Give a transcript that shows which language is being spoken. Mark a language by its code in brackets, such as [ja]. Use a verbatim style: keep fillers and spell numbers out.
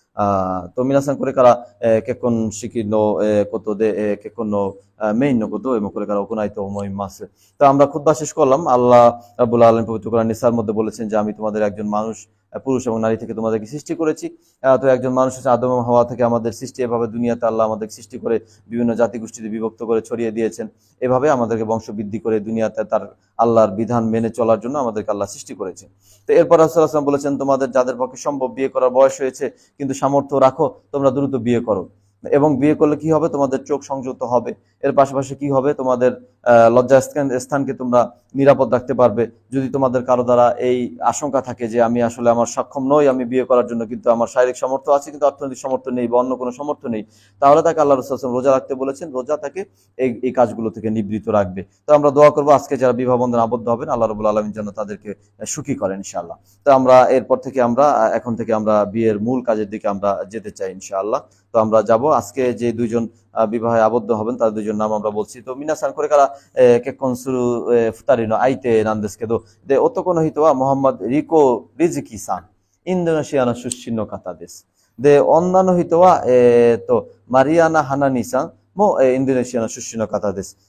[ja] Uh, と皆さんこれから、えー結婚式の、えーことで、えー結婚の、えーメインのことを今これから行いと思います。 [bn] তো আমরা খুতবা শেষ করলাম। আল্লাহ রাব্বুল আলামিন পবিত্র কোরআন নিসার মধ্যে বলেছেন যে আমি তোমাদের একজন মানুষ, পুরুষ এবং নারী থেকে তোমাদেরকে সৃষ্টি করেছি। আহ, তো একজন মানুষ হচ্ছে আদম এবং হাওয়া থেকে আমাদের সৃষ্টি। এভাবে দুনিয়াতে আল্লাহ আমাদের সৃষ্টি করে বিভিন্ন জাতিগোষ্ঠীতে বিভক্ত করে ছড়িয়ে দিয়েছেন। এভাবে আমাদেরকে বংশবৃদ্ধি করে দুনিয়াতে তার আল্লাহর বিধান মেনে চলার জন্য আমাদেরকে আল্লাহ সৃষ্টি করেছেন। তো এরপর রাসূলুল্লাহ সাল্লাল্লাহু আলাইহি ওয়াসাল্লাম বলেছেন, তোমাদের যাদের পক্ষে সম্ভব বিয়ে করার বয়স হয়েছে কিন্তু সামর্থ্য রাখো, তোমরা দ্রুত বিয়ে করো। এবং বিয়ে করলে কি হবে, তোমাদের চোখ সংযত হবে। এর পাশাপাশি কি হবে, তোমাদের আহ, লজ্জা স্থান- স্থানকে তোমরা নিরাপদ রাখতে পারবে। যদি তোমাদের কারো দ্বারা এই আশঙ্কা থাকে যে আমি আসলে আমার সক্ষম নই আমি বিয়ে করার জন্য, কিন্তু আমার শারীরিক সামর্থ্য আছে কিন্তু অর্থনৈতিক সামর্থ্য নেই বা অন্য কোনো সামর্থ্য নেই, তাহলে তাকে আল্লাহ রাসূল সাল্লাল্লাহু আলাইহি ওয়াসাল্লাম রোজা রাখতে বলেছেন। রোজা তাকে এই এই কাজগুলো থেকে নিবৃত রাখবে। তো আমরা দোয়া করবো আজকে যারা বিবাহ বন্ধন আবদ্ধ হবেন, আল্লাহ রাব্বুল আলামিন যেন তাদেরকে আহ, সুখী করেন ইনশাআল্লাহ। তো আমরা এরপর থেকে আমরা আহ, এখন থেকে আমরা বিয়ের মূল কাজের দিকে আমরা যেতে চাই ইনশাআল্লাহ। তো আমরা যাব আজকে যে দুইজন আহ, বিবাহে আবদ্ধ হবেন তাদের দুজন নাম আমরা বলছি। [ja] তো মিনাসানこれからえー結婚するえー二人の相手なんですけど、で男の人はモハンマド・リコ・リズキさん、インドネシアの出身の方です。で女の人はえーとマリアナ・ハナニさんも、えーインドネシアの出身の方です。